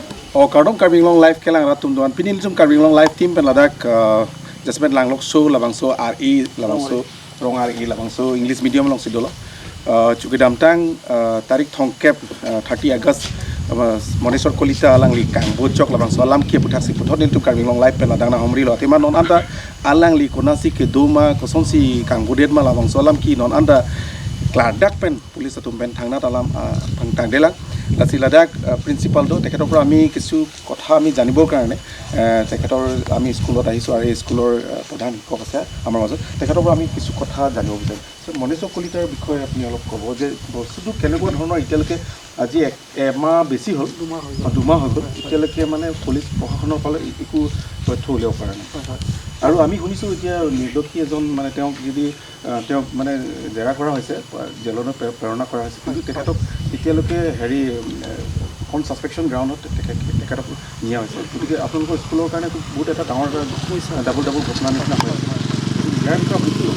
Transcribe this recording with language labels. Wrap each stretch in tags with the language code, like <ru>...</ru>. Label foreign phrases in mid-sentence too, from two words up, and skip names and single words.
<mjw>O kardom karbing long life kelang ratum doan pinin zum karbing long life team pen ladak jasmet lang lok so labang so RE labang so rong RE labang so</mjw> <en>English medium</en> <mjw>long sidolo cukup damtang tarik thongkep 30 August Monesor Kalita alang li kangbodet labang so alamthe aphuthak si puthot nintu karbing long life pen ladang na homri lo tema non anda alang li konasi ke doma kosong si kangbodet ma labang so alamki non anda klardak pen pulis atum pen thangna talam thangtang thelang</mjw> <as>লাচি লাডাক প্ৰিন্সিপালটো তেখেতৰ পৰা আমি কিছু কথা আমি জানিবৰ কাৰণে তেখেতৰ আমি স্কুলত আহিছোঁ আৰু এই স্কুলৰ প্ৰধান শিক্ষক আছে আমাৰ মাজত তেখেতৰ পৰা আমি কিছু কথা জানিব বিচাৰিম মনেশ্বৰ কলিতাৰ বিষয়ে আপুনি অলপ ক'ব যে বস্তুটো কেনেকুৱা ধৰণৰ এতিয়ালৈকে আজি এমাহ বেছি হ'ল দুমাহ হৈ গ'ল এতিয়ালৈকে মানে পুলিচ প্ৰশাসনৰ ফালে একো তথ্য উলিয়াব পৰা নাই আৰু আমি শুনিছোঁ এতিয়া নিৰ্দোষী এজন মানে তেওঁক যদি তেওঁক মানে জেৰা কৰা হৈছে জেললৈ প্ৰেৰণা কৰা হৈছে কিন্তু তেখেতক এতিয়ালৈকে হেৰি এখন</as> <en>suspicion groundত</en> <as>তেখেতক নিয়া হৈছে গতিকে আপোনালোকৰ স্কুলৰ কাৰণে বহুত এটা ডাঙৰ ডাবল ঘটনাৰ নিচিনা হয় ইয়াৰ বিষয়ে আপুনি কি</as>